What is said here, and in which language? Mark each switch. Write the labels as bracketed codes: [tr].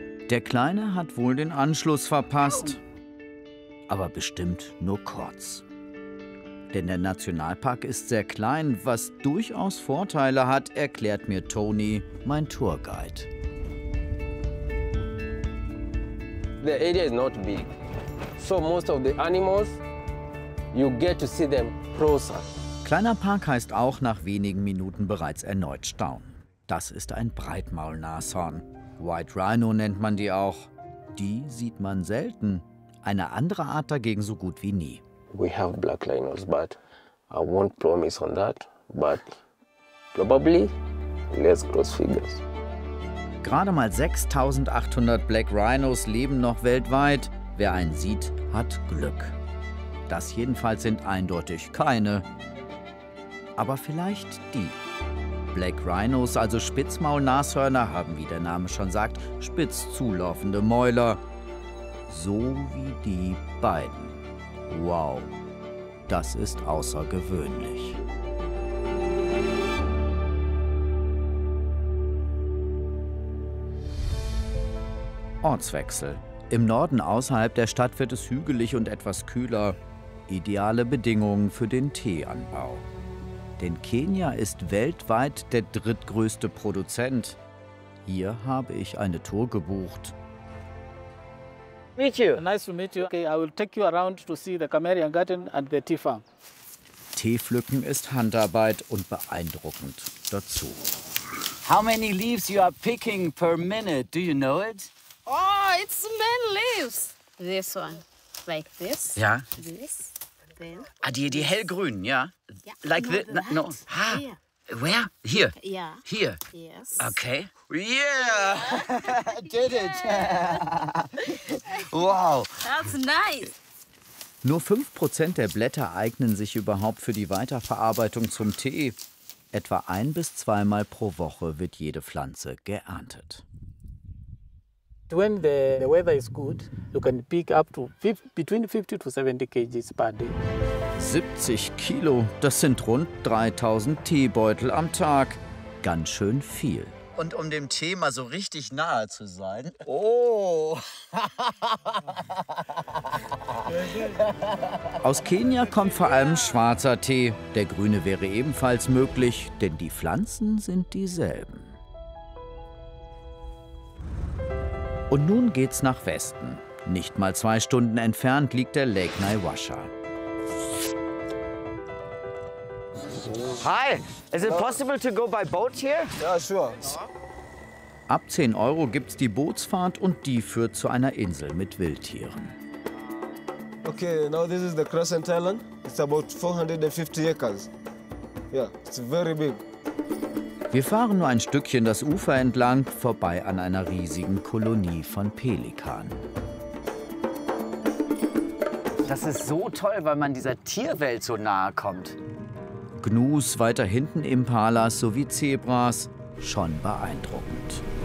[de] Der Kleine hat wohl den Anschluss verpasst, aber bestimmt nur kurz. Denn der Nationalpark ist sehr klein, was durchaus Vorteile hat, erklärt mir Tony, mein Tourguide. [en] The area is not big. So most of the animals you get to see them closer. [de] Kleiner Park heißt auch nach wenigen Minuten bereits erneut staunen. Das ist ein Breitmaulnashorn. White Rhino nennt man die auch. Die sieht man selten, eine andere Art dagegen so gut wie nie. [en] We have black rhinos, but I won't promise on that, but probably let's cross fingers. [de] Gerade mal 6.800 Black Rhinos leben noch weltweit. Wer einen sieht, hat Glück. Das jedenfalls sind eindeutig keine. Aber vielleicht die. Black Rhinos, also Spitzmaulnashörner, haben, wie der Name schon sagt, spitz zulaufende Mäuler. So wie die beiden. Wow, das ist außergewöhnlich. Ortswechsel. Im Norden außerhalb der Stadt wird es hügelig und etwas kühler. Ideale Bedingungen für den Teeanbau. Denn Kenia ist weltweit der drittgrößte Produzent. Hier habe ich eine Tour gebucht. [en] Meet you. Nice to meet you. Okay, I will take you around to see the Cameria Garden and the tea farm. [de] Tee pflücken ist Handarbeit und beeindruckend dazu. [en] How many leaves you are picking per minute? Do you know it? Oh, it's many leaves. This one, like this. [de] Ja. [en] This. [de] Ah, die hellgrünen, ja? [en] Yeah. Like no, the, no. Ha. Here. Where? Here? Yeah. Here? Yes. Okay. Yeah! Did it! Wow! That's nice! [de] Nur 5% der Blätter eignen sich überhaupt für die Weiterverarbeitung zum Tee. Etwa ein- bis zweimal pro Woche wird jede Pflanze geerntet. [en] When the weather is good, you can pick up to between 50 to 70 kgs per day. [de] 70 Kilo, das sind rund 3000 Teebeutel am Tag. Ganz schön viel. Und um dem Tee mal so richtig nahe zu sein. Oh! Aus Kenia kommt vor allem schwarzer Tee. Der grüne wäre ebenfalls möglich, denn die Pflanzen sind dieselben. Und nun geht's nach Westen. Nicht mal 2 Stunden entfernt liegt der Lake Naivasha. [en] Hi, is it possible to go by boat here? [de] Ja, [en] sure. [de] Ab 10 Euro gibt's die Bootsfahrt und die führt zu einer Insel mit Wildtieren. [en] Okay, now this is the Crescent Island. It's about 450 acres. Yeah, it's very big. [de] Wir fahren nur ein Stückchen das Ufer entlang, vorbei an einer riesigen Kolonie von Pelikanen. Das ist so toll, weil man dieser Tierwelt so nahe kommt. Gnus, weiter hinten Impalas sowie Zebras, schon beeindruckend.